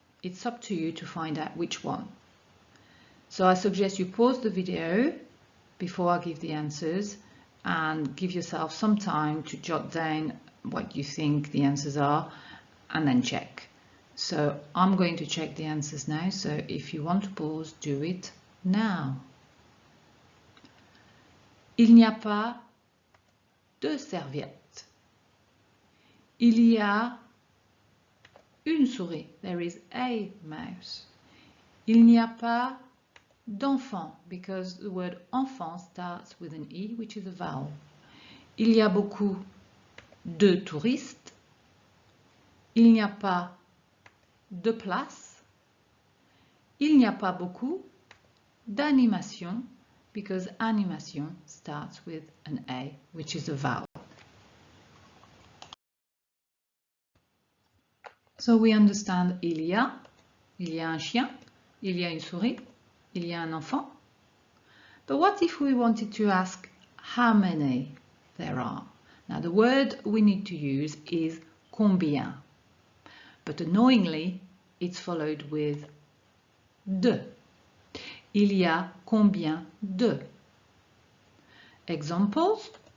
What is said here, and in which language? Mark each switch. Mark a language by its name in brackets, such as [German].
[English] It's up to you to find out which one. So I suggest you pause the video before I give the answers and give yourself some time to jot down what you think the answers are and then check. So I'm going to check the answers now, so if you want to pause, do it now. [French] Il n'y a pas de serviettes. Il y a une souris. [English] There is a mouse. [French] Il n'y a pas d'enfant, [English] because the word enfant starts with an E, which is a vowel. [French] Il y a beaucoup de touristes. Il n'y a pas de place. Il n'y a pas beaucoup d'animation, [English] because animation starts with an A, which is a vowel. So we understand [French] il y a un chien, il y a une souris, il y a un enfant. [English] But what if we wanted to ask how many there are? Now the word we need to use is combien, but annoyingly it's followed with de. [French] Il y a combien de? Examples.